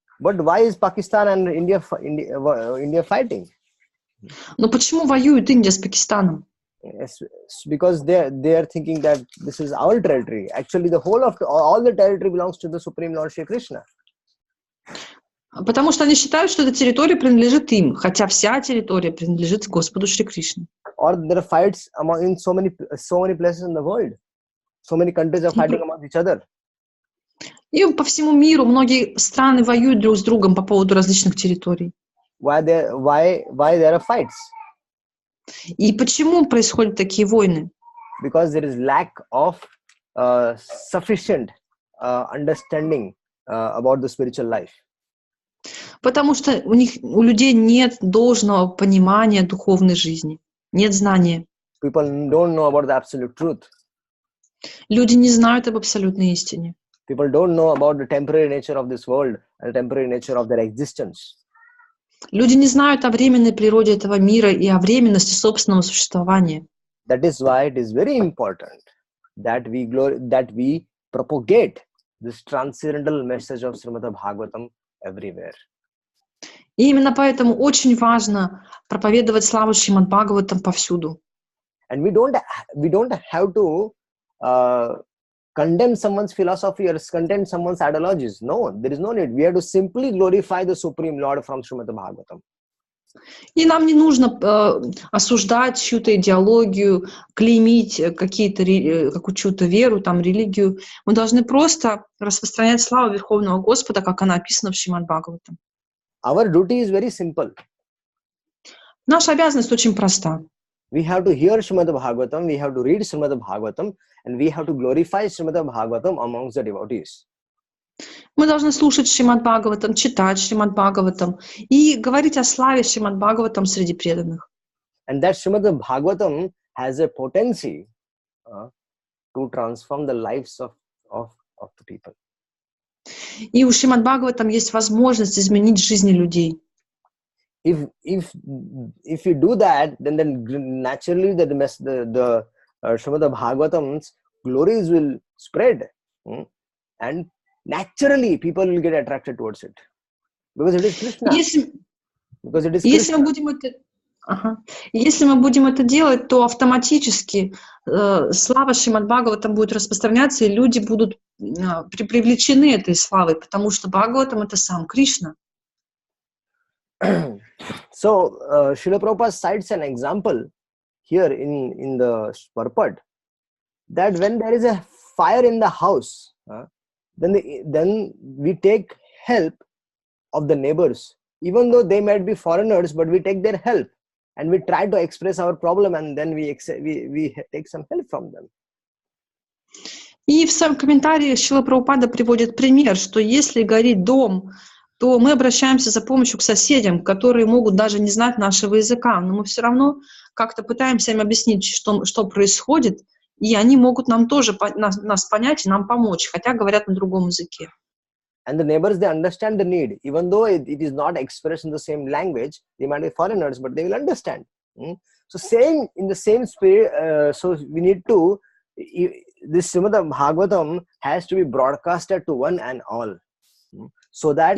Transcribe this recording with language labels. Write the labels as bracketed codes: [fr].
[en] But why is Pakistan and India fighting? [ru] Но почему воюет Индия с Пакистаном? [en] Yes, because they are thinking that this is our territory. Actually, the whole of all the territory belongs to the Supreme Lord Shri Krishna. [ru] Потому что они считают, что эта территория принадлежит им, хотя вся территория принадлежит Господу Шри Кришне. [en] Or there are fights in so many places in the world. So many countries are fighting among each other. [ru] И по всему миру многие страны воюют друг с другом по поводу различных территорий. [en] Why there are fights? [ru] И почему происходят такие войны? [en] Because there is lack of sufficient understanding about the spiritual life. [ru] Потому что у людей нет должного понимания духовной жизни, нет знания. [en] People don't know about the absolute truth. [ru] Люди не знают об абсолютной истине. [en] People don't know about the temporary nature of this world and the temporary nature of their existence. [ru] Люди не знают о временной природе этого мира и о временности собственного существования. [en] That is why it is very important that we propagate this transcendental message of Srimad Bhagavatam everywhere. [ru] И именно поэтому очень важно проповедовать славу Шримад Бхагаватам повсюду. [en] And we don't have to condemn someone's philosophy or condemn someone's ideologies. No, there is no need. We have to simply glorify the Supreme Lord from Srimad Bhagavatam. [ru] И нам не нужно осуждать чью-то идеологию, клеймить какую-то веру, религию. Мы должны просто распространять славу Верховного Господа, как она описана в Шримад Бхагаватам. [en] Our duty is very simple. [ru] Наша обязанность очень проста. [en] We have to hear Srimad Bhagavatam, we have to read Srimad Bhagavatam, and we have to glorify Srimad Bhagavatam amongst the devotees. [ru] Мы должны слушать Шримад Бхагаватам, читать Шримад Бхагаватам и говорить о славе Шримад Бхагаватам среди преданных. [en] And that Srimad Bhagavatam has a potency to transform the lives of the people. [ru] И у Шримад Бхагаватам есть возможность изменить жизни людей. [en] if you do that, then naturally the Srimad Bhagavatam's glories will spread, and naturally people will get attracted towards it because it is Krishna. Because it is [ru] Если [en] Krishna. [ru] мы будем это, если мы будем это делать, то автоматически слава Шримад Бхагаватам будет распространяться, и люди будут привлечены этой славой, потому что Бхагаватам — это сам Кришна. [en] So, Srila Prabhupada cites an example here in the Purport that when there is a fire in the house, then we take help of the neighbors, even though they might be foreigners, but we take their help and we try to express our problem, and then we take some help from them. [ru] И в своем комментарии Шрила Прабхупада приводит пример, что если горит дом, то мы обращаемся за помощью к соседям, которые могут даже не знать нашего языка, но мы все равно как-то пытаемся им объяснить, что происходит, и они могут нам тоже нас понять и нам помочь, хотя говорят на другом языке. [en] And the neighbors, they understand the need, even though it is not expressed in the same language. They might be foreigners, but they will understand. So same in the same spirit. So we need to, this Srimad Bhagavatam has to be broadcasted to one and all, so that.